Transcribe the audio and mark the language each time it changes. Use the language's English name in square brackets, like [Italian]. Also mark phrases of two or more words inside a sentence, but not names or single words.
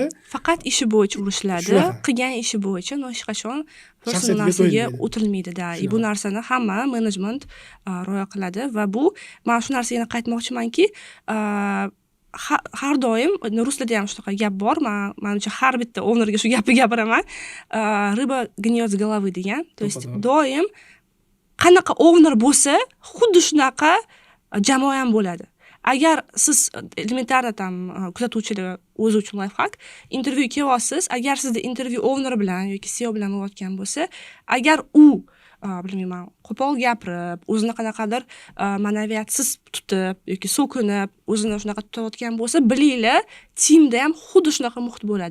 [Uzbek] Faqat ishi bo'yicha urushiladi. Qilgan ishi bo'yicha hech qachon personal narsaga o'tilmaydi-da. Bu narsani hamma menejment rioya qiladi va bu, men shu narsaga qaytmoqchimanki, har doim rus tilida ham shunaqa gap bor. Menimcha har bitta ownerga shu gapni gapiraman. [Russian] Рыба гниет с головы [Uzbek] degan. [Russian] То есть [Uzbek] doim qanaqa owner bo'lsa, xuddi shunaqa jamoa ham bo'ladi. Agar siz elementarno tam kuzatuvchilar o'zi uchun lifehack, intervyu kelyapsiz, agar sizda intervyu owner bilan yoki CEO bilan bo'layotgan bo'lsa, agar u bilmayman, qo'pol gapirib, o'zini qanaqadir ma'naviyatsiz tutib yoki so'kinib, o'zini shunaqa tutayotgan bo'lsa, bilinglar, teamda ham xuddi shunaqa muhit bo'ladi.